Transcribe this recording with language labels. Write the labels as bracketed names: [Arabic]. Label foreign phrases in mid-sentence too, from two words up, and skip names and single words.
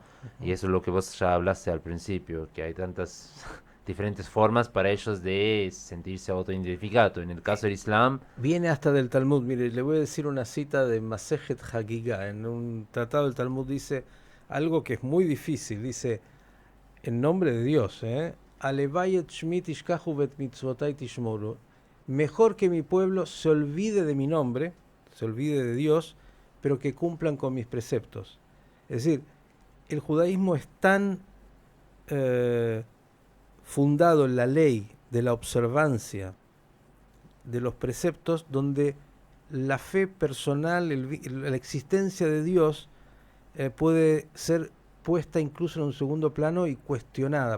[Spanish] Y eso es lo que vos ya hablaste al principio, que hay tantas diferentes formas para ellos de sentirse autoidentificado. En el caso del Islam, Viene hasta del Talmud. Mire, le voy a decir una cita de Masejet Hagigah. En un tratado del Talmud dice algo que es muy difícil. Dice, en nombre de Dios, [Hebrew] הלוואי שמי ישכחו ואת מצוותי ישמורו. [Spanish] Mejor que mi pueblo se olvide de mi nombre, se olvide de Dios, pero que cumplan con mis preceptos. Es decir, el judaísmo es tan eh, fundado en la ley de la observancia de los preceptos donde la fe personal, la existencia de Dios puede ser puesta incluso en un segundo plano y cuestionada.